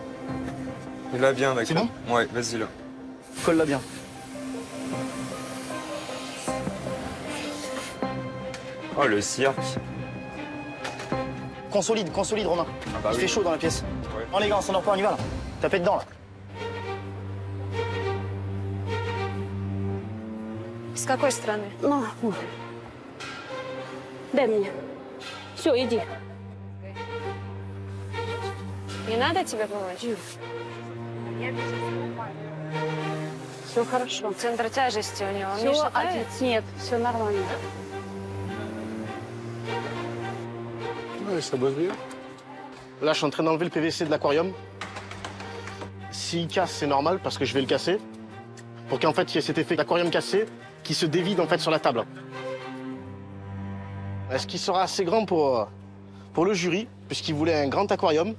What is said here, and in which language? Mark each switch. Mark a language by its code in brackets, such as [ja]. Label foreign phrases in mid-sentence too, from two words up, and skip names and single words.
[fr] Et là, bien, d'accord. C'est bon? Ouais, vas-y là. Colle-la bien. Oh, le cirque. Consolide, Romain. Ah bah Il oui. fait chaud dans la pièce. Ouais. Non les gars, on s'endort pas, on y va là. Tapez dedans là. [ru] С какой стороны? Ну, дай мне. Все, иди. Не надо тебе помочь? Все хорошо. Центр тяжести у него. Все, нет, все нормально. [fr] Ouais, ça bosse bien. Là, je suis en train d'enlever le PVC de l'aquarium. S'il casse, c'est normal parce que je vais le casser. Pour qu'en fait, il y ait cet effet d'aquarium cassé qui se dévide en fait sur la table. Est-ce qu'il sera assez grand pour le jury, puisqu'il voulait un grand aquarium?